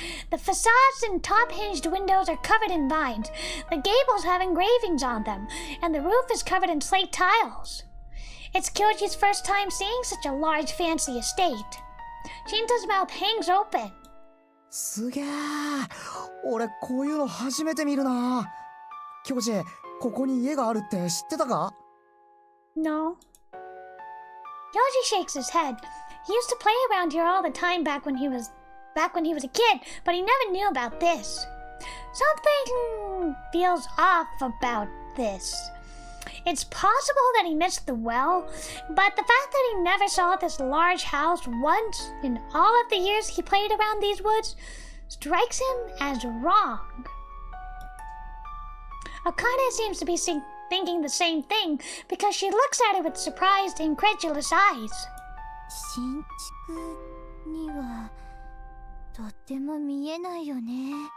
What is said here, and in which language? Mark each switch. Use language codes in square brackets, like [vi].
[en] The facades and top-hinged windows are covered in vines. The gables have engravings on them, and the roof is covered in slate tiles. It's Kyoji's first time seeing such a large, fancy estate. Shinta's mouth hangs open. [ja] すげえ。俺こういうの初めて見るな。教授、ここに家があるって知ってたか？ [en] No. Kyoji shakes his head. He used to play around here all the time back when he was a kid, but he never knew about this. Something feels off about this. It's possible that he missed the well, but the fact that he never saw this large house once in all of the years he played around these woods strikes him as wrong. Akane seems to be thinking the same thing because she looks at it with surprised, incredulous eyes. [ja] 新築にはとっても見えないよね。